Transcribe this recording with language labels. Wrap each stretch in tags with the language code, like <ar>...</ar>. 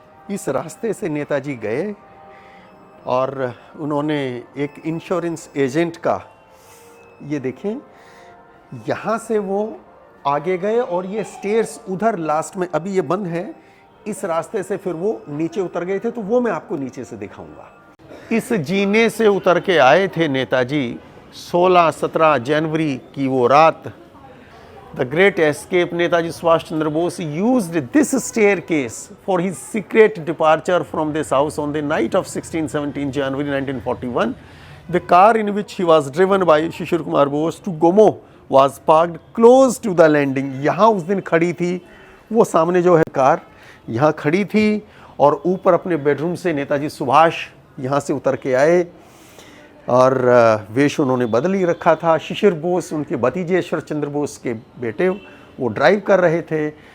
<hi>इस रास्ते से नेताजी गए और उन्होंने एक इंश्योरेंस एजेंट का, ये देखें, यहाँ से वो आगे गए और ये स्टेयर्स उधर लास्ट में, अभी ये बंद है, इस रास्ते से फिर वो नीचे उतर गए थे। तो वो मैं आपको नीचे से दिखाऊंगा। इस जीने से उतर के आए थे नेताजी 16-17 जनवरी की वो रात।</hi> <en>The great escape, Netaji Subhash Chandra Bose used this staircase for his secret departure from this house on the night of 16-17 January 1941. The car in which he was driven by Shishir Kumar Bose to Gomo was parked close to the landing.</en> <hi>यहाँ उस दिन खड़ी थी वो, सामने जो है car यहाँ खड़ी थी, और ऊपर अपने बेडरूम से नेताजी सुभाष यहाँ से उतर के आए और वेश उन्होंने बदल ही रखा था। शिशिर बोस, उनके भतीजे शरद चंद्र बोस के बेटे, वो ड्राइव कर रहे थे।</hi>